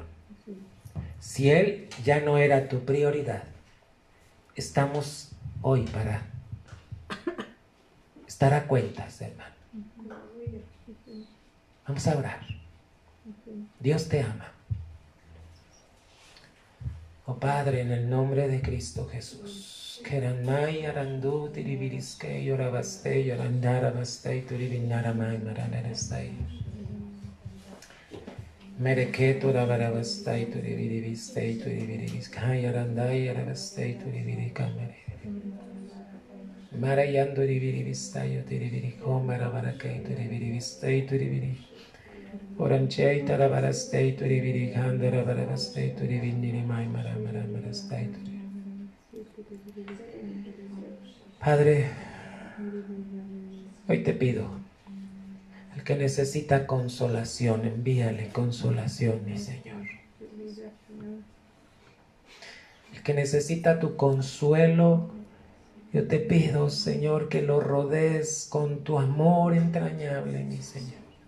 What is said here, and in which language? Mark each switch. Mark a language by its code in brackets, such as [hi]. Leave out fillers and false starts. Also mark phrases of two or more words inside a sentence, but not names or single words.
[es] Si Él ya no era tu prioridad, estamos hoy para estar a cuentas, hermano. Vamos a orar. Dios te ama. Oh Padre, en el nombre de Cristo Jesús. Keranmai arandu tiribiriske yorabaste yorandarabaste turibinaramai maranarastai. Mereketo rabarabastai turibiribiste turibiribiskai arandai arabastai turibirikamere. Marayando ribiribistai turibiriko marabarakai turibiribistai turibiri. Oranchei tarabarastai turibirikandara barabastai turibinirimai maramaramarastai turibiri. Padre, hoy te pido, el que necesita consolación, envíale consolación, mi Señor. El que necesita tu consuelo, yo te pido, Señor, que lo rodees con tu amor entrañable, mi Señor.